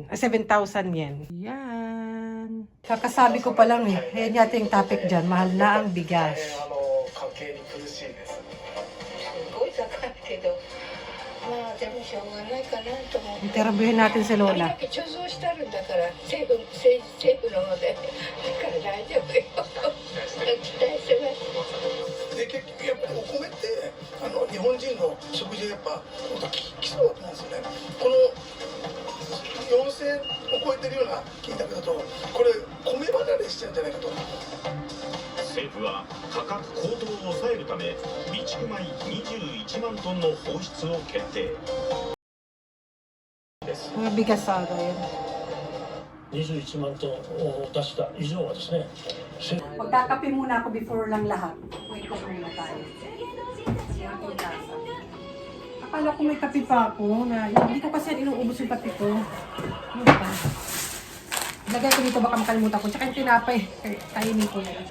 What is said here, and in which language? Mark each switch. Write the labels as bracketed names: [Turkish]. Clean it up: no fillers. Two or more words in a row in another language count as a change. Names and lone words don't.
[Filipino] 7,000 yen. Yan. Kakasabi ko pa lang eh. Ayan yata yung topic dyan. Mahal na ang bigas. Interviewin natin si Lola. [Japanese] で結局やっぱりお米って日本人の食事がやっぱ基礎だと思うんですよね。この4000を超えてるような金額だとこれ米離れしちゃうんじゃないかと。政府は価格高騰を抑えるため備蓄米21万トンの放出を決定です。 [Filipino] Mga bigas sa yun. [Japanese] 21 万トンを出した以上はですね、 [Filipino] Magkakape muna ako before lang lahat. Wait lang muna tayo. Akala ko may kape pa ako na hindi ko kasi inuubos yung kape ko. Ano ba? Lagay ko dito baka makalimutan ko. Tsaka yung tinapay. Kainin ko na.